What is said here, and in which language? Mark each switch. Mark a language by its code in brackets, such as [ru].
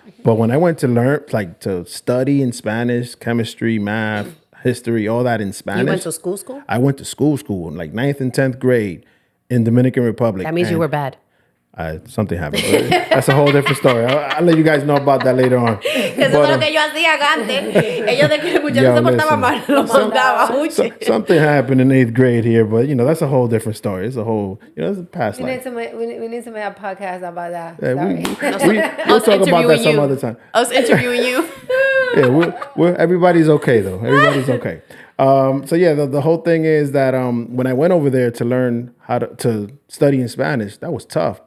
[en] But when I went to learn, like to study in Spanish, chemistry, math, history, all that in Spanish. You went to school? I went to school, like 9th and 10th grade in Dominican Republic. That means you were bad. Something happened. That's a whole different story. I'll let you guys know about that later on. [es] Eso es lo que yo hacía antes. Ellos de que el muchacho se portaba mal, lo mandaba. [en] Something happened in 8th grade here, but that's a whole different story. It's a whole, it's a past We life. need to make a podcast about that. Yeah, Sorry. we'll talk about that some other time. I was interviewing you. Yeah, we're everybody's okay though. Everybody's okay. The whole thing is that when I went over there to learn how to study in Spanish, that was tough.